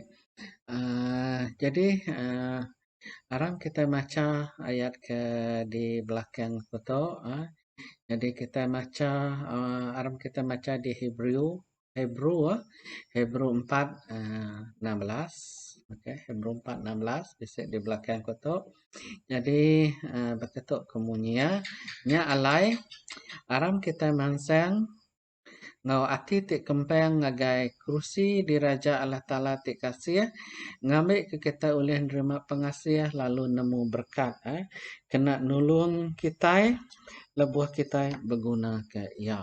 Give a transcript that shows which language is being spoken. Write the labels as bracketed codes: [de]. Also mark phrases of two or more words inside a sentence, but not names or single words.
[iba] Jadi sekarang kita baca ayat ke di belakang foto. Jadi kita baca aram kita baca di Hebrew 4:16. Okey, Hebrew 4:16 bisa di belakang foto. Jadi berketuk kemunia nya alai aram kita mansang ngau ati ti kempeng ngagai kursi di Raja Allah Ta'ala ti kasih ngambil ke kita oleh nerima pengasih lalu nemu berkat kena nulung kita lebuh kita berguna ke ya.